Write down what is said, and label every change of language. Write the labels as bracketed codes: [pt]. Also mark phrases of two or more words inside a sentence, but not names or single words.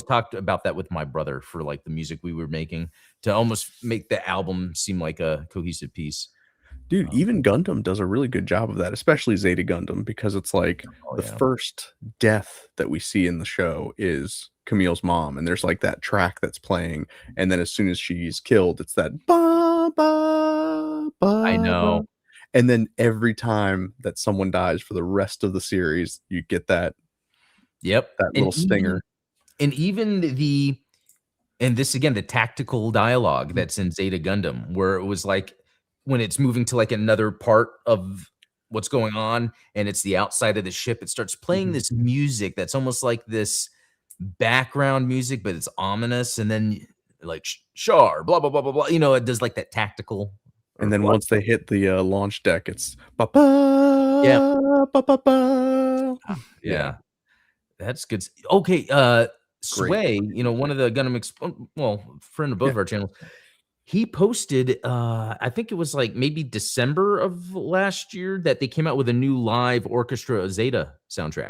[en] always talked about that with my brother for like the music we were making to almost make the album seem like a cohesive piece. Dude, Um, even Gundam does a really good job of that, especially Zeta Gundam, because it's like oh the yeah. first death that we see in the show is Camille's mom, and there's like that track that's playing, and then as soon as she's killed, it's that ba ba I ba ba, know. and then every time that someone dies for the rest of the series, you get Yep. that little stinger. And even and this again, the tactical dialogue that's in Zeta Gundam, where it was like when it's moving to like another part of what's going on, and it's the outside of the ship. It starts playing Mhm. this music that's almost like this background music, but it's ominous, and then like Shar, blah blah blah blah blah. It does like that tactical And or then what? once they hit the, launch deck, it's ba Yeah, ba ba ba ba. Yeah, yeah, that's good. Okay, great, Sway, great one music. of the Gundam, well, friend of both Yeah, of our channels. He posted, I think it was like maybe December of last year that they came out with a new live orchestra Zeta soundtrack.